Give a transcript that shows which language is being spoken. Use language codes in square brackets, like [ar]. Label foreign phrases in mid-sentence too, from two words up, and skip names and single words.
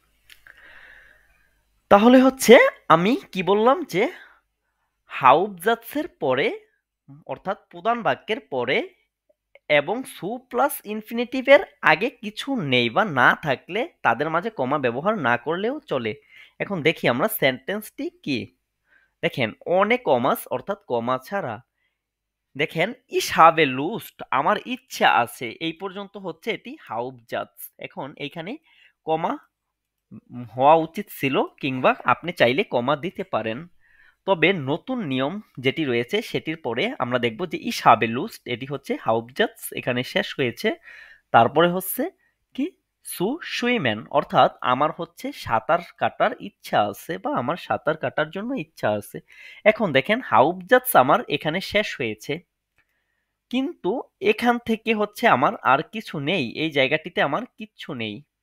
[bn] তাহলে হচ্ছে আমি কি বললাম যে হাউপজাতসের পরে, অর্থাৎ প্রধান বাক্যের পরে এবং সু প্লাস ইনফিনিটিভের আগে কিছু নেই বা না থাকলে তাদের মাঝে কমা ব্যবহার না করলেও চলে। এখন দেখি আমরা সেন্টেন্সটি কি। দেখেন অনেক কমাস অর্থাৎ কমা ছাড়া, দেখেন [de] ich habe Lust [bn] আমার ইচ্ছা আছে এই পর্যন্ত হচ্ছে এটি Hauptsatz। এখন এইখানে কমা হওয়া উচিত ছিল, কিংবা আপনি চাইলে কমা দিতে পারেন। তবে নতুন নিয়ম যেটি রয়েছে সেটির পরে আমরা দেখব যে [de] ich habe Lust [bn] এটি হচ্ছে Hauptsatz এখানে শেষ হয়েছে। তারপরে হচ্ছে কি [de] zu schwimmen, [bn] অর্থাৎ আমার হচ্ছে সাঁতার কাটার ইচ্ছা আছে বা আমার সাঁতার কাটার জন্য ইচ্ছা আছে। এখন দেখেন হাউপজাতস আমার এখানে শেষ হয়েছে, কিন্তু এখান থেকে হচ্ছে আমার আর কিছু নেই, এই জায়গাটিতে আমার কিচ্ছু নেই।